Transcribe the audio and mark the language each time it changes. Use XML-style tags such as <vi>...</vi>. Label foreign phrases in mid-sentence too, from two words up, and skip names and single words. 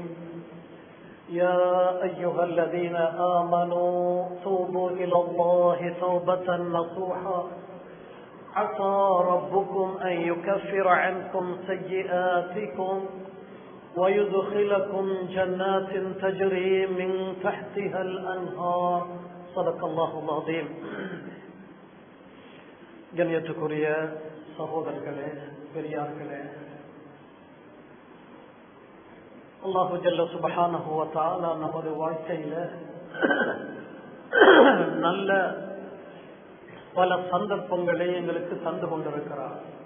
<ar>يا أيها الذين آمنوا توبوا إلى الله توبة نصوحا عسى ربكم أن يكفر عنكم سيئاتكم ويدخلكم جنات تجري من تحتها الأنهار. صدق الله العظيم.</ar> <ta>கண்ணியத்துக்குரிய சகோதரர்களே, பெரியார்களே,</ta> <ar>الله جل سبحانه وتعالى</ar> <ta>நமது வாழ்க்கையில நல்ல பல சந்தர்ப்பங்களை எங்களுக்கு தந்து கொண்டிருக்கிறார்.</ta>